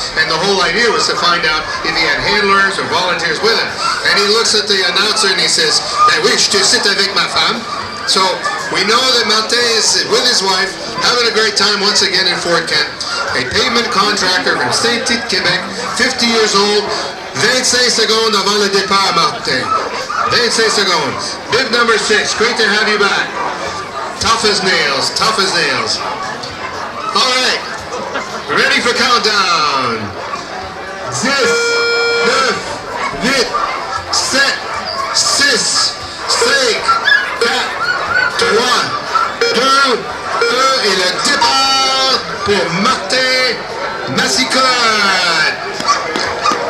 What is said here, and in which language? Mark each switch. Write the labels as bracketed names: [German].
[English] And the whole idea was to find out if he had handlers or volunteers with him. And he looks at the announcer and he says, [French] "Ben oui, je te cite avec ma femme." [English] So we know that Martin is with his wife, having a great time once again in Fort Kent. A pavement contractor from Saint-Tite, Quebec, 50 years old. [French] 25 secondes avant le départ, Martin. 25 secondes. [English] Bib number 6, great to have you back. Tough as nails, tough as nails. All right, ready for countdown. [French] 10, 9, 8, 7, 6, 5, 4, 3, 2, 1, et le départ pour Martin Massicotte.